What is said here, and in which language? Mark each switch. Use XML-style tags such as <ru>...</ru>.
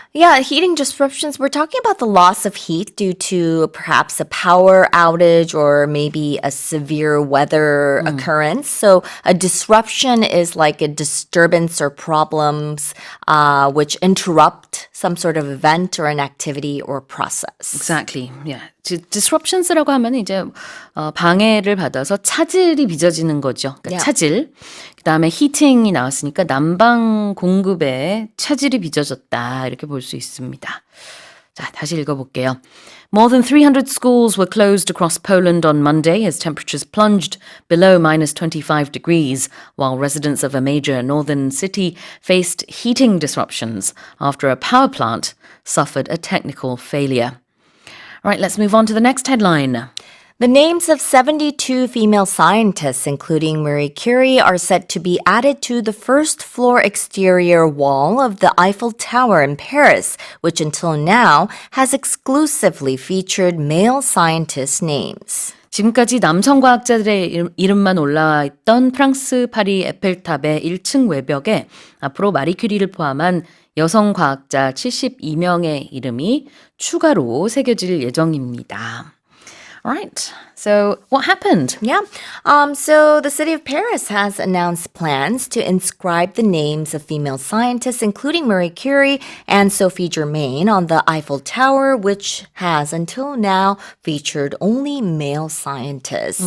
<en>Yeah, heating disruptions. We're talking about the loss of heat due to perhaps a power outage or maybe a severe weather occurrence. So a disruption is like a disturbance or problems which interrupt some sort of event or an activity or process. Exactly. Yeah.</en> <ko>disruptions라고 하면 이제 방해를 받아서 차질이 빚어지는 거죠. 그러니까</ko> <en>Yeah.</en> <ko>차질. 그다음에 히팅이 나왔으니까 난방 공급에 차질이 빚어졌다. 이렇게 볼 수 있습니다. 자, 다시 읽어볼게요.</ko> <en>More than 300 schools were closed across Poland on Monday as temperatures plunged below minus 25 degrees, while residents of a major northern city faced heating disruptions after a power plant suffered a technical failure. All right, let's move on to the next headline. The names of 72 female scientists, including Marie Curie, are set to be added to the first floor exterior wall of the Eiffel Tower in Paris, which until now has exclusively featured male scientists' names.</en> <ko>지금까지 남성 과학자들의 이름만 올라와 있던 프랑스 파리 에펠탑의 1층 외벽에 앞으로 마리 큐리를 포함한 여성 과학자 72명의 이름이 추가로 새겨질 예정입니다.</ko> <en>All right. So what happened? Yeah. So the city of Paris has announced plans to inscribe the names of female scientists, including Marie Curie and Sophie Germain, on the Eiffel Tower, which has until now featured only male scientists.</en>